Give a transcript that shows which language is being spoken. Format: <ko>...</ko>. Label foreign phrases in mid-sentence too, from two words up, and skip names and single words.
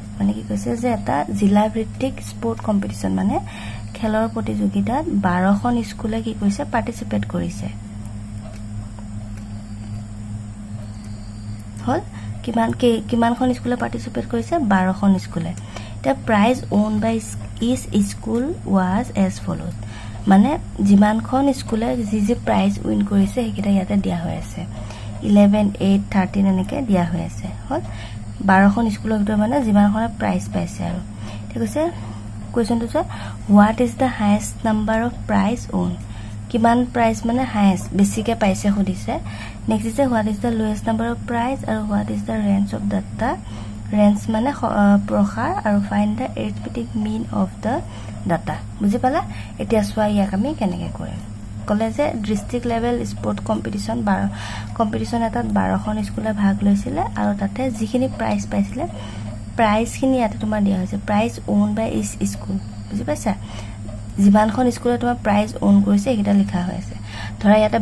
<as>মানে কি কৈছে যে এটা জিলা ভিত্তিক</as> <en>sport competition</en> <as>মানে খেলৰ প্ৰতিযোগিতাত 12খন স্কুলে কি কৈছে পাৰ্টিসিপেট কৰিছে হল। কিমানখন স্কুলে পাৰ্টিসিপেট কৰিছে 12খন স্কুলে।</as> <en>The prize owned by each school was as follows।</en> <as>মানে যিমানখন স্কুলে যি</as> <en>prize win</en> <as>কৰিছে হেকিটা ইয়াতে দিয়া হৈ আছে 11 8 13 এনেকে দিয়া হৈ আছে হল। 12খন স্কুলৰ ভিতৰত মানে যিমানখনে প্ৰাইজ পাইছে আৰু ঠিক আছে। কোৱেশ্চনটো আছে</as> <en>what is the highest number of prize owned।</en> <as>কিমান প্ৰাইজ মানে হাইয়েস্ট বেছিকে পাইছে সুধিছে।</as> <en>next is what is the lowest number of prize আৰু what is the range of data।</en> <as>ৰেঞ্জ মানে প্ৰসাৰ</as> <en>আৰু find the arithmetic mean of the data।</en> <as>বুজি পালা। এতিয়া সোয়া ইয়াক আমি কেনেকৈ কৰিম কলে যে</as> <en>district level sport competition</en> <as>এটাত 12খন স্কুলে ভাগ লৈছিলে আৰু তাতে যিখিনি প্ৰাইজ পাইছিলে প্ৰাইজখিনি ইয়াতে তোমাৰ দিয়া হৈছে</as> <en>prize won by each school</en> <as>বুজি পাইছা যিমানখন স্কুলে তোমাৰ</as> <en>prize won</en> <as>কৰিছে এটা লিখা হৈ আছে ধৰা ইয়াতে</as>